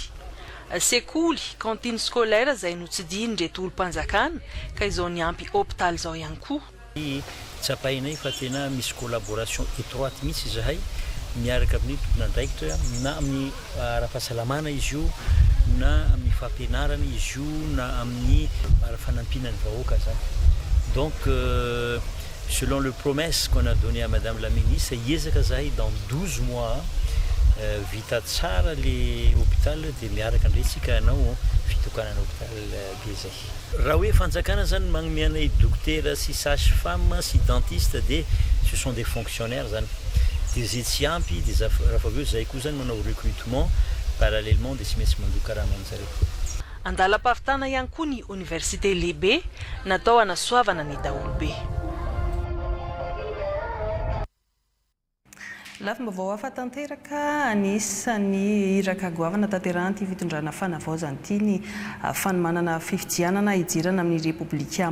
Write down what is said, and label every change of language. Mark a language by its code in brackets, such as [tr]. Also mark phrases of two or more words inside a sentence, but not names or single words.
[mg] Sekoly, [fr] cantine scolaire [mg] izay notsidiny ndreto olom-panjakana ka izao ny ampy hôpital izao ihany koa. Tsapainay fa tena misy [fr] collaboration étroite [mg] mihitsy zahay miaraka amin'ny tompon'andraikitra na amin'ny ara-pahasalamana izy io na amin'ny fampianarana izy io na amin'ny ara-fanampinan'ny vahoaka zany. [fr] Donc selon le promesse qu'on a donné à Madame la Ministre, [mg] hiezaka zahay [fr] dans 12 mois [mg] vita tsara le hôpital dia miaraka andretsika anao fitokanana hôpital be zay. Raha hoe fanjakana zany magnomiana docteur sy sage-femme sy dentiste dia [fr] ce sont des fonctionnaires [mg] zany. Dia zay tsy ampy dia raha fa aveo zay koa zany manao [fr] recrutement parallèlement [mg] dia sy maintsy mandoka raha aman'zareo. Andalam-pahavitana ihany koa ny université lehibe natao hanasoavana ny daholobe. Lafim-baovao hafa tanteraka anisan'ny iraka goavana tanterahany fitondrana fanavaozana ity ny fanomanana fifidianana hijirana amin'ny repoblika